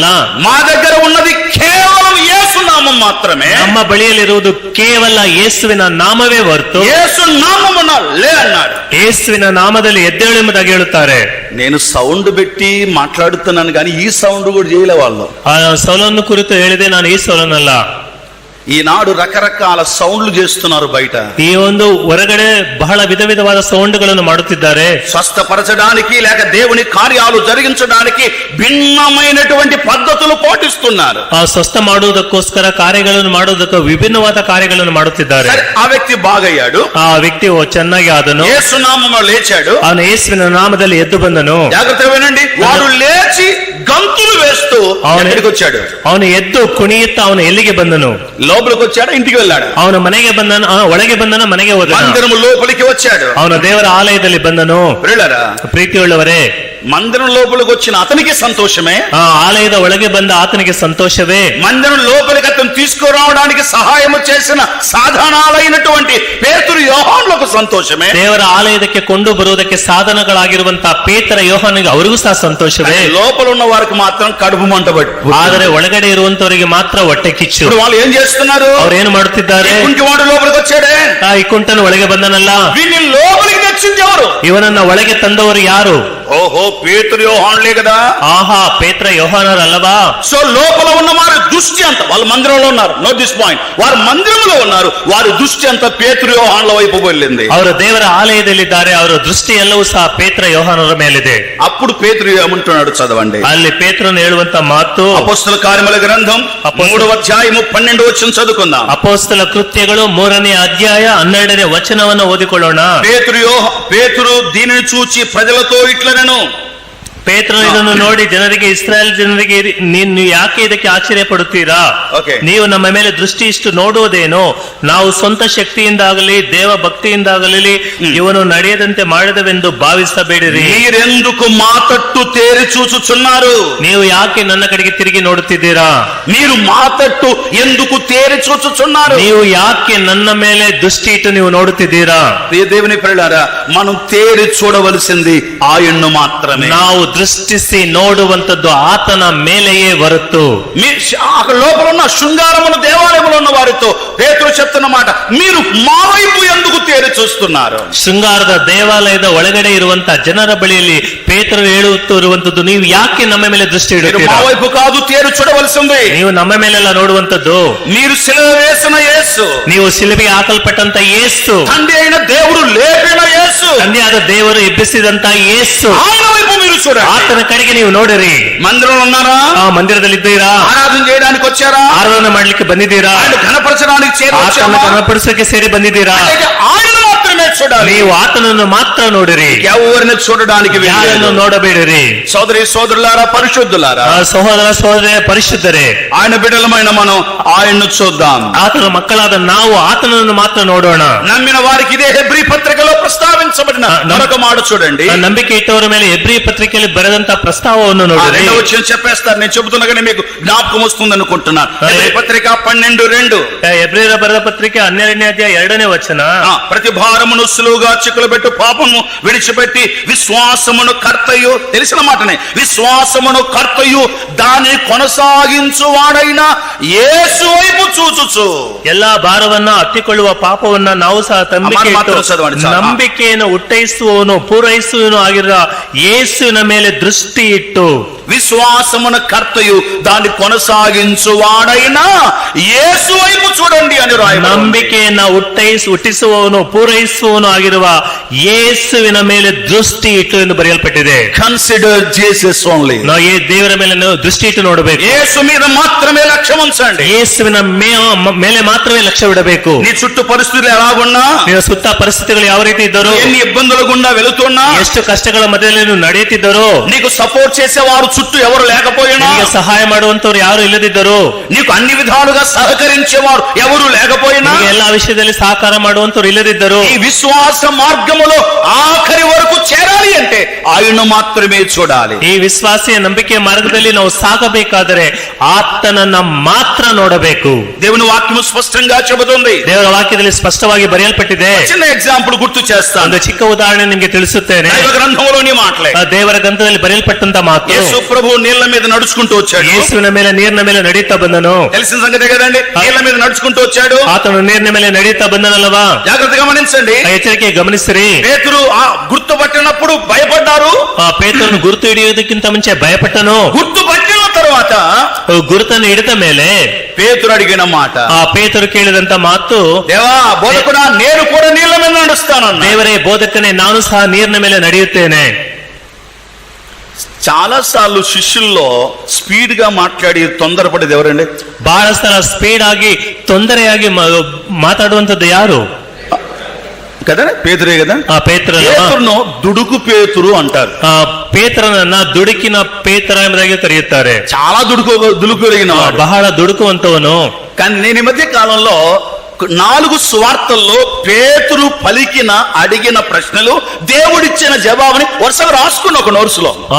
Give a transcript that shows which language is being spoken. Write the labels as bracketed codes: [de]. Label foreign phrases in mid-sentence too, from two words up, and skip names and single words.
[te] మా దగ్గర ఉన్నది కేవలం యేసు నామం మాత్రమే. [kn] ನಮ್ಮ ಬಳಿಯಲ್ಲಿರುವುದು ಕೇವಲ ಯೇಸುವಿನ ನಾಮವೇ ಹೊರತು, [te] యేసు నామమున లే అన్నాడు. [kn] ಯೇಸುವಿನ ನಾಮದಲ್ಲಿ ಎದ್ದೇಳು ಎಂಬುದಾಗಿ ಹೇಳುತ್ತಾರೆ. [te] నేను సౌండ్ పెట్టి మాట్లాడుతున్నాను కానీ ఈ సౌండ్ కూడా చేయలే వాళ్ళు. [kn] ಆ ಸೌಲನ್ನು ಕುರಿತು ಹೇಳಿದೆ, ನಾನು ಈ ಸೌಲನ್ನಲ್ಲ. [te] ఈనాడు రకరకాల సౌండ్లు చేస్తున్నారు బయట. [kn] ಈ ಒಂದು ಹೊರಗಡೆ ಬಹಳ ವಿಧವಾದ ಸೌಂಡ್ಗಳನ್ನು ಮಾಡುತ್ತಿದ್ದಾರೆ. [te] స్వస్థపరచడానికి లేక దేవుని కార్యాలు జరిగించడానికి భిన్నమైనటువంటి పద్ధతులు పాటిస్తున్నారు. [kn] ಆ ಸ್ವಸ್ಥ ಮಾಡುವುದಕ್ಕೋಸ್ಕರ ಕಾರ್ಯಗಳನ್ನು ಮಾಡುವುದಕ್ಕೆ ವಿಭಿನ್ನವಾದ ಕಾರ್ಯಗಳನ್ನು ಮಾಡುತ್ತಿದ್ದಾರೆ. [te] ఆ వ్యక్తి బాగయ్యాడు, [kn] ಆ ವ್ಯಕ್ತಿ ಚೆನ್ನಾಗಿ ಆದನು, [te] యేసు నామములో లేచాడు, [kn] ಅವನು ಯೇಸುವಿನ ನಾಮದಲ್ಲಿ ಎದ್ದು ಬಂದನು. [te] జాగ్రత్తగా వినండి, వాడు లేచి గంతులు వేస్తూ ఎక్కడికి వచ్చాడు? [kn] ಅವನು ಎದ್ದು ಕುಣಿಯುತ್ತಾ ಅವನು ಎಲ್ಲಿಗೆ ಬಂದನು? [te] లోపలికి వచ్చాడు, ఇంటికి వెళ్ళాడు. [kn] ಅವನು ಮನೆಗೆ ಬಂದನು, ಒಳಗೆ ಬಂದನ, ಮನೆಗೆ ಹೋದನು. [te] మందిరము లోపలికి వచ్చాడు, [kn] ಅವನು ದೇವರ ಆಲಯದಲ್ಲಿ ಬಂದನು. ಪ್ರೀತಿಯುಳ್ಳವರೇ, [te] మందిరం లోపలికి వచ్చిన అతనికి సంతోషమే, [kn] ఆ ఆలಯದ ಒಳಗೆ ಬಂದ ಆತನಿಗೆ ಸಂತೋಷವೇ. [te] మందిరం లోపలికి అతను తీసుకురావడానికి సహాయం చేసిన సాధనాలైనటువంటి పేతురు యోహానులకు సంతోషమే. [kn] ದೇವರ ఆలయಕ್ಕೆ ಕೊಂಡು ಬರುವುದಕ್ಕೆ ಸಾಧನಗಳಾಗಿರುವಂತಹ ಪೇತ್ರ ಯೋಹಾನಿಗೆ ಅವರಿಗೂ ಸಹ ಸಂತೋಷವೇ. [te] లోపల ఉన్న వారికి మాత్రం కడుపు మంట పట్టు. [kn] ಆದರೆ ಒಳಗಡೆ ಇರುವಂತವರಿಗೆ ಮಾತ್ರ ಹೊಟ್ಟೆ ಕಿಚ್ಚು. [te] వాళ్ళు ఏం చేస్తున్నారు? [kn] ಅವ್ರು ಏನು ಮಾಡುತ್ತಿದ್ದಾರೆ? [te] కుంటివాడు లోపలికి వచ్చాడే, [kn] ಈ ಕುಂಟನು ಒಳಗೆ ಬಂದನಲ್ಲ, [te] వీడిని లోపలికి తెచ్చింది ఎవరు? [kn] ಇವನನ್ನ ಒಳಗೆ ತಂದವರು ಯಾರು? [te] ఓహో, పేతురు యోహానులే కదా. [kn] ಆಹಾ, ಪೇತ್ರ ಯೋಹಾನರಲ್ಲವಾ? [te] సో లోపల ఉన్న వారి దృష్టి అంతా, వాళ్ళ మందిరంలో ఉన్నారు, [en] note this point, [te] వారు మందిరంలో ఉన్నారు, వారి దృష్టి అంతా పేతురు యోహానుల వైపు వెళ్ళింది. [kn] ಅವರು ದೇವರ ಆಲಯದಲ್ಲಿದ್ದಾರೆ, ಅವರ ದೃಷ್ಟಿ ಎಲ್ಲವೂ ಸಹ ಪೇತ್ರ ಯೋಹಾನರ ಮೇಲಿದೆ. [te] అప్పుడు పేతురు ఏమంటున్నాడు చదవండి. [kn] ಅಲ್ಲಿ ಪೇತ್ರನು ಹೇಳುವಂತ ಮಾತು, [te] అపోస్తల కార్యముల గ్రంథం 3వ అధ్యాయము 12వ వచనం చదువుకుందాం. [kn] ಅಪೊಸ್ತಲ ಕೃತ್ಯಗಳು 3ನೇ ಅಧ್ಯಾಯ 12ನೇ ವಚನವನ್ನು ಓದಿಕೊಳ್ಳೋಣ. [te] పేతురు దీనిని చూచి ప్రజలతో ఇట్లనెను. [kn] ಪೇತ್ರನು ಇದನ್ನು ನೋಡಿ ಜನರಿಗೆ, ಇಸ್ರಾಯೇಲ್ ಜನರಿಗೆ, ನೀವು ಯಾಕೆ ಇದಕ್ಕೆ ಆಶ್ಚರ್ಯ ಪಡುತ್ತೀರಾ? ನೀವು ನಮ್ಮ ಮೇಲೆ ದೃಷ್ಟಿ ಇಷ್ಟು ನೋಡುವುದೇನು? ನಾವು ಸ್ವಂತ ಶಕ್ತಿಯಿಂದಾಗಲಿ ದೇವ ಭಕ್ತಿಯಿಂದಾಗಲಿ ಇವನು ನಡೆಯದಂತೆ ಮಾಡಿದವೆಂದು ಭಾವಿಸಬೇಡಿರಿ. [te] మీరెందుకు మా తట్టు తేరి చూచుచున్నారు? [kn] ನೀವು ಯಾಕೆ ನನ್ನ ಕಡೆಗೆ ತಿರುಗಿ ನೋಡುತ್ತಿದ್ದೀರಾ? [te] మీరు మా తట్టు ఎందుకు తేరి చూచుచున్నారు? [kn] ನೀವು ಯಾಕೆ ನನ್ನ ಮೇಲೆ ದೃಷ್ಟಿ ಇಟ್ಟು ನೀವು ನೋಡುತ್ತಿದ್ದೀರಾ? [te] దేవుని పిల్లలారా, మనం తేరి చూడవలసింది ఆయన్ను మాత్రమే. [kn] ನಾವು ದೃಷ್ಟಿಸಿ ನೋಡುವಂತದ್ದು ಆತನ ಮೇಲೆಯೇ ಹೊರತು, [te] లోపల ఉన్న శృంగారమును దేవాలయంలో ఉన్న వారితో పేతురు చెప్తున్న మాట, మీరు మా వైపు ఎందుకు తేరి చూస్తున్నారు? [kn] ಶೃಂಗಾರದ ದೇವಾಲಯದ ಒಳಗಡೆ ಇರುವಂತಹ ಜನರ ಬಳಿಯಲ್ಲಿ ಪೇತ್ರರು ಹೇಳುತ್ತಿರುವಂತದ್ದು, ನೀವು ಯಾಕೆ ನಮ್ಮ ಮೇಲೆ ದೃಷ್ಟಿ ಇಡುತ್ತೀರಾ? [te] మా వైపు కాదు తేరి చూడవలసింది, [kn] ನೀವು ನಮ್ಮ ಮೇಲೆಲ್ಲ ನೋಡುವಂತದ್ದು. [te] మీరు సిలువ వేసిన యేసు, [kn] ನೀವು ಶಿಲುಬೆಗೆ ಹಾಕಲ್ಪಟ್ಟಂತ ಯೇಸು, [te] తండ్రి అయిన దేవుడు లేపిన యేసు, [kn] ತಂದೆಯಾದ ದೇವರು ಎಬ್ಬಿಸಿದಂತ ಯೇಸು, [te] ఆయన వైపు మీరు చూడండి. [kn] ಆತನ ಕಡೆಗೆ ನೀವು ನೋಡಿರಿ. [te] మందిరంలో ఉన్నారా? [kn] ಆ ಮಂದಿರದಲ್ಲಿದ್ದೀರಾ? [te] ఆరాధన చేయడానికి వచ్చారా? [kn] ಆರಾಧನೆ ಮಾಡ್ಲಿಕ್ಕೆ ಬಂದಿದ್ದೀರಾ? [te] ఆయన ఘనపరచడానికి చేరి వచ్చారా? [kn] ಆತನ ಕನಪಡಿಸಕ್ಕೆ ಸೇರಿ ಬಂದಿದ್ದೀರಾ? [te] ఆయన మాత్రమే చూడాలి. [kn] ನೀವು ಆತನನ್ನು ಮಾತ್ರ ನೋಡಿರಿ, [te] ఎవరిని చూడడానికి [kn] ಯಾರನ್ನು ನೋಡಬೇಡಿರಿ. [te] సోదరి సోదరులారా, పరిశుద్ధులారా, [kn] ಸಹೋದರ ಸಹೋದರ ಪರಿಶುದ್ಧರೇ, [te] ఆయన బిడ్డలమైన మనం ఆయన్ను చూద్దాం. [kn] ಆತನ ಮಕ್ಕಳಾದ ನಾವು ಆತನನ್ನು ಮಾತ್ರ ನೋಡೋಣ. [te] నమ్మిన వారికి ఇదే హెబ్రీ పత్రికలో ప్రస్తావించబడిన మరొక మాట చూడండి. [kn] ನಂಬಿಕೆ ಇಟ್ಟವರ ಮೇಲೆ ಹೆಬ್ರಿ ಪತ್ರಿಕೆಯಲ್ಲಿ ಬರೆದಂತ ಪ್ರಸ್ತಾವವನ್ನು ನೋಡಿರಿ. [te] వచ్చిన చెప్పేస్తారు, నేను చెబుతున్నా కానీ మీకు జ్ఞాపకం వస్తుంది అనుకుంటున్నాను. హెబ్రీ పత్రిక 12:2. [kn] ಹೆಬ್ರಿಯರ ಬರೆದ ಪತ್ರಿಕೆ 12ನೇ ಅಧ್ಯಾಯ 2ನೇ ವಚನ. [te] ప్రతి భారమును సులువుగా చిక్కులబెట్టు పాపము విడిచిపెట్టి విశ్వాసమును కర్తయు, తెలిసిన మాటనే, విశ్వాసమును కర్తయు దాన్ని కొనసాగించువాడైన యేసు వైపు చూచుచు. [kn] ಎಲ್ಲಾ ಭಾರವನ್ನ ಹತ್ತಿಕೊಳ್ಳುವ ಪಾಪವನ್ನ ನಾವು ಸಹ ನಂಬಿಕೆಯನ್ನು ಹುಟ್ಟೈಸುವವನು ಪೂರೈಸುವನು ಆಗಿರುವ ಯೇಸುವಿನ ಮೇಲೆ ದೃಷ್ಟಿ ಇಟ್ಟು. [te] విశ్వాసమున కర్తయు దాన్ని కొనసాగించువాడైనా యేసు వైపు చూడండి అని రాయబడింది. [kn] ನಂಬಿಕೆಯನ್ನ ಹುಟ್ಟಿಸುವವನು ಪೂರೈಸುವವನು ಆಗಿರುವ ಯೇಸುವಿನ ಮೇಲೆ ದೃಷ್ಟಿ ಇಟ್ಟು ಎಂದು ಬರೆಯಲ್ಪಟ್ಟಿದೆ. [en] Consider Jesus only. [kn] ನಾವು ದೇವರ ಮೇಲೆ ದೃಷ್ಟಿ ಇಟ್ಟು ನೋಡಬೇಕು. [te] యేసు మీద మాత్రమే లక్ష్యం ఉంచండి. [kn] ಯೇಸುವಿನ ಮೇಲೆ ಮಾತ್ರವೇ ಲಕ್ಷ್ಯವಿಡಬೇಕು. [te] నీ చుట్టూ పరిస్థితులు ఎలాగున్నా, [kn] ನಿನ್ನ ಸುತ್ತ ಪರಿಸ್ಥಿತಿಗಳು ಯಾವ ರೀತಿ ಇದ್ದರೂ, [te] ఎన్ని ఇబ్బందుల గుండా వెళుతున్నా, [kn] ಎಷ್ಟು ಕಷ್ಟಗಳ ಮಧ್ಯದಲ್ಲಿ ನೀವು ನಡೆಯುತ್ತಿದ್ದರೂ, [te] నీకు సపోర్ట్ చేసేవారు చుట్టూ ఎవరు లేకపోయినా, [kn] ನಿಮಗೆ ಸಹಾಯ ಮಾಡುವಂತವ್ರು ಯಾರು ಇಲ್ಲದಿದ್ದರೂ, [te] నీకు అన్ని విధాలుగా సహకరించేవారు ఎవరు లేకపోయినా, [kn] ಎಲ್ಲಾ ವಿಷಯದಲ್ಲಿ ಸಹಕಾರ ಮಾಡುವಂತವ್ರು ಇಲ್ಲದಿದ್ದರೂ, [te] ఈ విశ్వాస మార్గములో ఆఖరి వరకు చేరాలి అంటే ఆయన మాత్రమే చూడాలి. [kn] ಈ ವಿಶ್ವಾಸಿಯ ನಂಬಿಕೆಯ ಮಾರ್ಗದಲ್ಲಿ ನಾವು ಸಾಗಬೇಕಾದರೆ ಆತನನ್ನ ಮಾತ್ರ ನೋಡಬೇಕು. [te] దేవుని వాక్యము స్పష్టంగా చెబుతుంది. [kn] ದೇವರ ವಾಕ್ಯದಲ್ಲಿ ಸ್ಪಷ್ಟವಾಗಿ ಬರೆಯಲ್ಪಟ್ಟಿದೆ. [te] చిన్న ఎగ్జాంపుల్ గుర్తు చేస్తాను. [kn] ಒಂದು ಚಿಕ್ಕ ಉದಾಹರಣೆ ನಿಮಗೆ ತಿಳಿಸುತ್ತೇನೆ. [te] దైవ గ్రంథంలోని మాటలే. [kn] ದೇವರ ಗ್ರಂಥದಲ್ಲಿ ಬರೆಯಲ್ಪಟ್ಟಂತ ಮಾತು. [te] యేసు ప్రభు నీళ్ల మీద నడుచుకుంటూ వచ్చాడు. [kn] ಯೇಸುವಿನ ಮೇಲೆ ನೀರಿನ ಮೇಲೆ ನಡೆಯುತ್ತಾ ಬಂದನು. [te] తెలిసిన సంగతే కదండి. నీళ్ల మీద నడుచుకుంటూ వచ్చాడు. [kn] ಆತನು ನೀರಿನ ಮೇಲೆ ನಡೆಯುತ್ತಾ ಬಂದನಲ್ವಾ? [te] జాగ్రత్తగా గమనించండి. [kn] ಎಚ್ಚರಿಕೆ ಗಮನಿಸಿರಿ. [te] పేతురు గుర్తుపట్టినప్పుడు భయపడ్డారు. [kn] ಪೇತ್ರನು ಗುರುತು ಹಿಡಿಯುವುದಕ್ಕಿಂತ ಮುಂಚೆ ಭಯಪಟ್ಟನು. [te] గుర్తు పట్టిన తర్వాత [kn] ಗುರುತನ್ನು ಹಿಡಿದ ಮೇಲೆ [te] పేతురు అడిగిన మాట, [kn] ಪೇತರು ಕೇಳಿದಂತ ಮಾತು, [te] దేవా బోధకుడా నేను కూడా నీళ్ల మీద నడుస్తాను. [kn] ದೇವರೇ ಬೋಧಕನೇ, ನಾನು ಸಹ ನೀರಿನ ಮೇಲೆ ನಡೆಯುತ್ತೇನೆ. [te] చాలా సార్లు శిష్యుల్లో స్పీడ్ గా మాట్లాడి తొందరపడేది ఎవరండి? [kn] ಬಹಳ ಸಲ ಸ್ಪೀಡ್ ಆಗಿ ತೊಂದರೆಯಾಗಿ ಮಾತಾಡುವಂತದ್ದು ಯಾರು? [te] కదా పేతురే కదా. పేతురును దుడుకు పేతురు అంటారు. [kn] ಪೇತ್ರನನ್ನ ದುಡುಕಿನ ಪೇತ್ರ ಎಂಬುದಾಗಿ ಕರೆಯುತ್ತಾರೆ. [te] చాలా దుడుకు కలిగిన [kn] ಬಹಳ ದುಡುಕುವಂತವನು. [te] కానీ నేను ఈ మధ్య కాలంలో 4 సువార్తల్లో పేతురు పలికిన అడిగిన ప్రశ్నలు దేవుడిచ్చిన జవాబుని వరుసగా రాసుకున్న ఒక నోట్సులో.